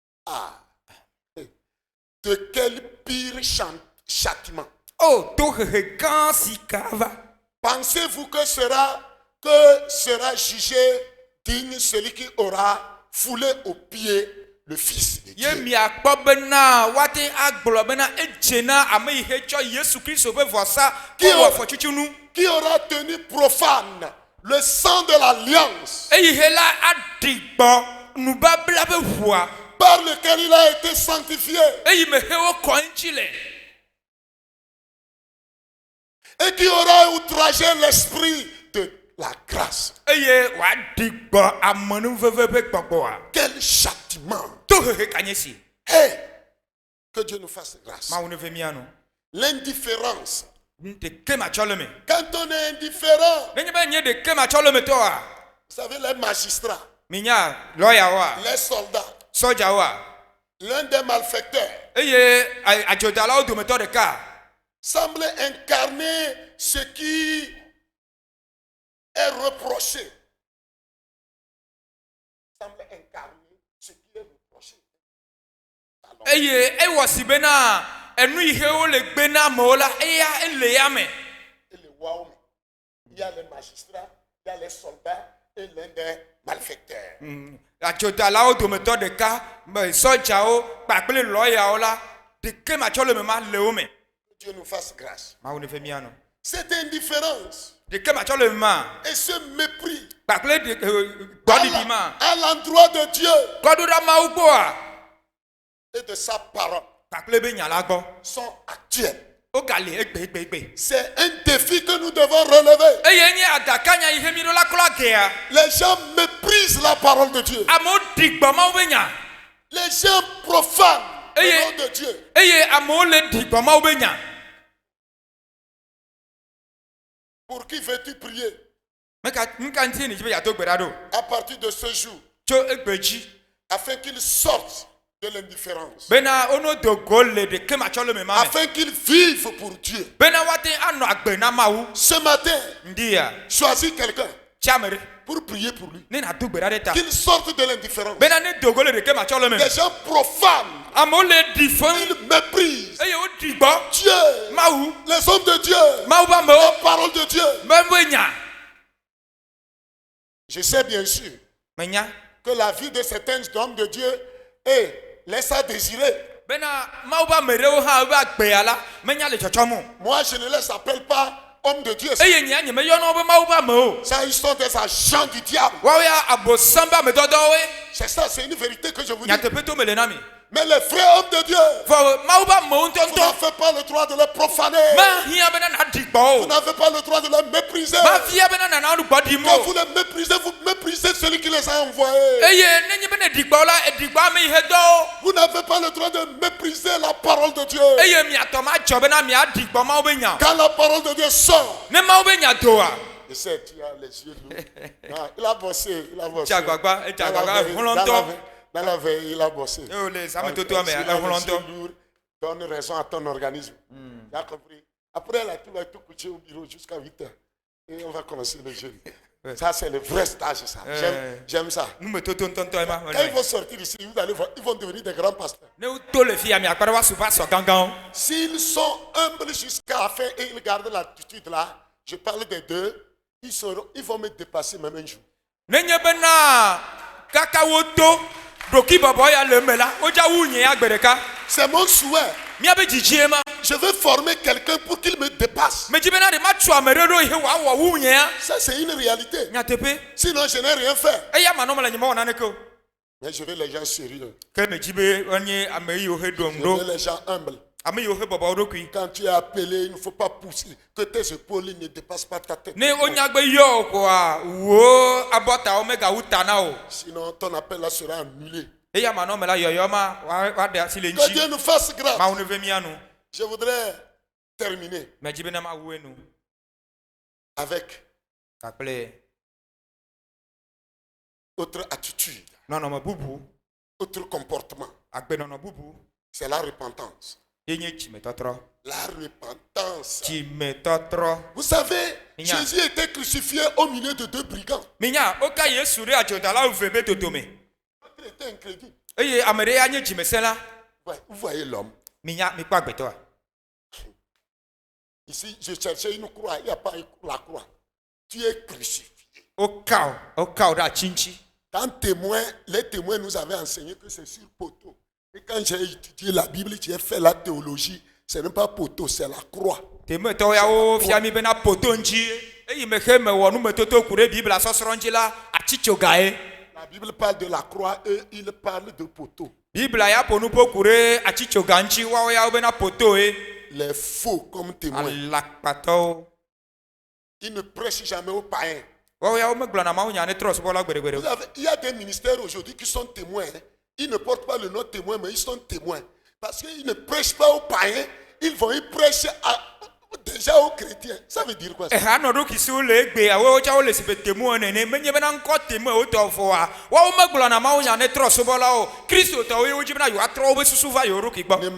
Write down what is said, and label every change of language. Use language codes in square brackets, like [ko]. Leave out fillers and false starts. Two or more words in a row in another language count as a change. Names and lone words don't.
[fr] Ah. De quel pire châtiment. [ee] Oh, to hegan sikava. [fr] Pensez-vous que sera jugé digne celui qui aura foulé aux pieds le Fils de Dieu? [ee] Ye mi akpɔ bena wate agblɔ bena edzena ame yi he tsɔ Yesu Kristo ƒe vɔsa kɔ wɔ afɔtsitsinu. [fr] Qui aura tenu profane le sang de l'alliance [ee] Eyi he la aɖi gbɔ nubabla ƒe ʋua. [fr] par lequel il a été sanctifié [ee] Eyi me he wokɔ ŋuti le. [fr] et qui aura outragé l'esprit de la grâce. [ee] Eye wòaɖi gbɔ amenuveve ƒe gbɔgbɔa. [fr] Quel châtiment! [ee] To hehe kanye si. [fr] Hey, que Dieu nous fasse grâce. [ee] Mawu ne ve mia no. [fr] L'indifférence. [ee] Ɖeke matsɔ le me. [fr] Quand on est indifférent, [ee] Nenye be nye ɖeke matsɔ le me tɔa. [fr] vous savez, les magistrats, [ee] Minya lɔyawoa, [fr] les soldats, [ee] sɔdzawoa, [fr] l'un des malfaiteurs [ee] eye adzodalawo dometɔ ɖeka. [fr] semble incarner ce qui est reproché. Semble incarner ce qui est reproché. Alors, [ee] Eye ewɔ si bena enu yi he wole gbe na amewo la eya ele ya me. [fr] et les rois, il y a les magistrats, il y a les soldats et l'un des malfaiteurs. [ee] Adzodalawo dometɔ ɖeka, sɔdzawo kpakple lɔyawo la ɖeke matsɔ le me ma le wo me. [fr] Que Dieu nous fasse grâce. [ee] Mawu ne ve mia no. [fr] Cette indifférence [ee] Ɖeke matsɔ le me ma. [fr] et ce mépris [ee] Kpakple gbɔɖiɖi ma. [fr] à l'endroit de Dieu [ee] Kɔɖoɖa Mawu gbɔa. [fr] et de sa parole [ee] Kpakple be nya la gbɔ. [fr] sont actuels. [ee] Wogali egbe. [fr] C'est un défi que nous devons relever. [ee] Eye nye adakanya yi he mi ɖo la klɔ agea. [fr] Les gens méprisent la parole de Dieu. [ee] Amewo ɖi gbɔ Mawu be nya. [fr] Les gens profanent le [ee] Eye- [fr] nom de Dieu. [ee] Eye amewo le ɖi gbɔ Mawu be nya. [fr] Pour qui veux-tu prier [ee] Meka ŋuti ni dzi be yeado gbe ɖa ɖo. [fr] à partir de ce jour [ee] Tso egbe dzi. [fr] afin qu'ils sortent de l'indifférence, [ee] Bena wono do go le ɖeke matsɔ le me ma me. [fr] afin qu'ils vivent pour Dieu? [ee] Bena woate anɔ agbe na Mawu. [fr] Ce matin, [ee] Ndiya. [fr] choisis quelqu'un [ee] Tsi ame ɖe. [fr] pour prier pour lui. [ee] Ne nado gbe ɖa ɖe ta. [fr] Qu'ils sortent de l'indifférence. [ee] Bena ne do go le ɖeke matsɔ le me. [fr] Les gens profanent, [ee] Amewo le ɖi fem. [fr] ils méprisent [ee] Eye wo ɖi gbɔ. [fr] Dieu, [ee] Mawu. [fr] les hommes de Dieu, [ee] Mawu be [fr] la [ee] amewo. [fr] parole de Dieu. [ee] Me be nya. [fr] Je sais bien sûr [ee] Menya. [fr] que la vie de certains hommes de Dieu laisse à désirer. [ee] Bena Mawu be ame ɖewo hã be agbea la menya le tsɔtsɔm o. [fr] Moi, je ne les appelle pas hommes de Dieu. [ee] Eye nyea nye meyɔna wo be Mawu be amewo. [fr] Ça, ils sont des agents du diable. [ee] Woawo ya abosam be ame dɔdɔwoe. [fr] C'est ça, c'est une vérité que je vous dis. [ee] Nyateƒe to me le na mi. [fr] Mais les frères hommes de Dieu, [ee] Vɔ Mawu be amewo [fr] vous n'avez [ee] ŋutɔŋutɔ. [fr] pas le droit de les profaner. [ee] Mahia bena naɖi gbɔ [fr] Vous [ee] o. [fr] n'avez pas le droit de les mépriser. [ee] Mafia bena nana nu gbɔ ɖim [fr] Quand vous [ee] o. [fr] les méprisez, vous méprisez celui qui les a envoyés. [ee] Eye nenye bena ɖi gbɔ la ɖi gbɔ ame yi he dɔ o. [fr] Vous n'avez pas le droit de mépriser la parole de Dieu. [ee] Eye miatɔ ma dzɔ bena miaɖi gbɔ Mawu be nya. [fr] Quand la parole de Dieu sort, [ee] Ne Mawu be nya doa. [fr] je sais, tu as les yeux lourds. Ah, il a bossé, il a bossé. [ee] Tsi agbagba, etsi [fr] Dans la [ee] agbagba [fr] veille, [ee] hlɔ̃tɔ. [fr] dans la veille, il a bossé. [ee] Eye wòle [fr] S'il a [ee] zametotoa me [fr] les yeux [ee] hlɔ̃tɔ. [fr] lourds, donne raison à ton organisme. Tu as compris? Après, là, tu vas tout coucher au bureau jusqu'à 8 heures. Et on va commencer le jeûne. Ouais. Ça, c'est le vrai stage, ça. J'aime ça. [ee] Numetoto ŋutɔŋutɔ ma. [fr] Quand ils vont sortir ici, vous allez voir, ils vont devenir des grands pasteurs. [ee] Ne woto le fi ya miakpɔ ɖe woasu va sɔ gãgãwo. [fr] S'ils sont humbles jusqu'à la fin et ils gardent l'attitude là, je parle des deux, ils vont me dépasser même un jour. [ee] Nenye bena kaka woto ɖoki bɔbɔ ya le me la wodza wu nye ya gbe ɖeka. [fr] C'est mon souhait. [ee] Míabe dzidzie ma. [fr] Je veux former quelqu'un pour qu'il me dépasse. [ee] Medzi bena ɖe ma tu ame ɖe ɖo yi he wòawɔ wu nye ya. [fr] Ça, c'est une réalité. [ee] Nyateƒe. [fr] Sinon, je n'ai rien fait. [ee] Eya manɔ me le nye mewɔ naneke o. [fr] Mais je veux les gens sérieux. [ee] Ke medzi be wonye ame yiwo he ɖom [fr] Je veux [ee] ɖo. [fr] les gens humbles. [ee] Ame yiwo he bɔbɔ wo ɖokui. [fr] Quand tu es appelé, il ne faut pas pousser. Que tes épaules ne dépassent pas ta tête. [ee] Ne wonya gbe yɔ o koa wo abɔtawo megawu ta na o. [fr] Sinon, ton appel là sera annulé. [ee] Eya manɔ me la yɔyɔ ma woaɖe asi le [fr] Que [ee] ŋtsi. [fr] Dieu nous fasse grâce. [ee] Mawu ne ve mía nu. [fr] Je voudrais terminer [ee] Medzi bena ma wu enu. [fr] avec [ee] Kakple [fr] autre attitude, [ee] nɔnɔme bubu. [fr] autre comportement. [ee] Agbenɔnɔ bubu. [fr] C'est la repentance. [ee] Ye nye tsimetɔtrɔ. [fr] La repentance. [ee] Tsimetɔtrɔ. [fr] Vous savez, [ee] Minya. [fr] Jésus était crucifié au milieu de deux brigands. [ee] Minya, oka Yesu ɖe adzodalawo ve be dodome. [fr] L'autre était incrédule. [ee] eye ame ɖe ya nye dzimesela. [fr] Vous voyez l'homme. [ee] Minya mi kpɔ agbetɔa. [fr] Ici, je cherchais une croix. Il n'y a pas la croix. Tu es crucifié. [ee] Okao ɖe atsi ŋuti. [fr] Quand les témoins nous avaient enseigné que c'est sur poteau. Et quand j'ai étudié la Bible, j'ai fait la théologie, ce n'est pas poteau, c'est la croix. [ee] Témoin yawo fia mi bena poto ŋuti. Eyi me xe me wɔ numetoto ku ɖe Biblia sɔsrɔ̃ ŋuti la atsitsogae. [fr] La Bible parle de la croix et il parle de poteau. [ee] Biblia ya ƒo nu ƒo ku ɖe atsitsoga ŋuti woawo yawo bena potoe. [fr] Les faux comme témoins. [ee] Alakpatɔwo. [fr] Ils ne prêchent jamais aux païens. [ee] Woawo yawo megblɔna mawunya ne trɔ subɔla gbeɖegbeɖe. [fr] Il y a des ministères aujourd'hui qui sont témoins. Ils ne portent pas le nom témoin, mais ils sont témoins. Parce qu'ils ne prêchent pas aux païens, ils prêchent déjà aux chrétiens. Ça veut dire quoi ça? [ee] Anɔ ɖo kisiwo le egbe awo tsa wo le si be témoin nene menye bena ŋkɔ témoin wo tɔ fɔa woawo megblɔna mawunya ne trɔ subɔlawo kristotɔwo ye wodzi bena yewoatrɔ wobe susu va yewo ɖokui gbɔ.